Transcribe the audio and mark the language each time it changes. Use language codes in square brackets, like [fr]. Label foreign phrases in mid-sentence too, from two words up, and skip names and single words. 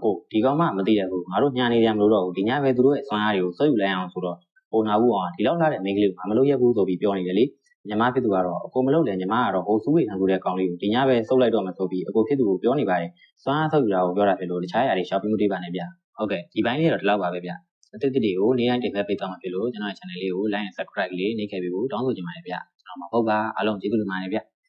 [my] ကိုဒီကောင်မှမသိတဲ့ဘူးငါတို့ညာနေကြမလို့တော့ဘူးဒီညပဲသူတို့ရဲ့စွမ်းအားတွေကိုစွတ်ယူလိုက်အောင်ဆိုတော့ဟိုနာဘူးအောင်ဒီလောက်လာတဲ့မင်းကလေးကိုမလုပ်ရဘူးဆိုပြီးပြောနေတယ်လေညီမဖြစ်သူကတော့အကိုမလုပ်တယ်ညီမကတော့ဟိုစူးဝေခံဆိုတဲ့ကောင်လေးကိုဒီညပဲစုပ်လိုက်တော့မှဆိုပြီးအကိုဖြစ်သူကိုပြောနေပါတယ်စွမ်းအားဆုပ်ယူတာကိုပြောတာဖြစ်လို့တခြားຢာတွေရှောက်ပြီးမတွေ့ပါနဲ့ဗျဟုတ်ကဲ့ဒီပိုင်းလေးတော့ဒီလောက်ပါပဲဗျအသစ်တွေကိုနေ့တိုင်းတင်ဆက်ပေးသွားမှာဖြစ်လို့ကျွန်တော်ရဲ့ channel လေးကို [en] like and subscribe [my] လေးနှိပ်ခဲ့ပြီးဖို့တောင်းဆိုချင်ပါတယ်ဗျကျွန်တော်မှာဟုတ်ပါအားလုံးကျေးဇူးတင်ပါတယ်ဗျ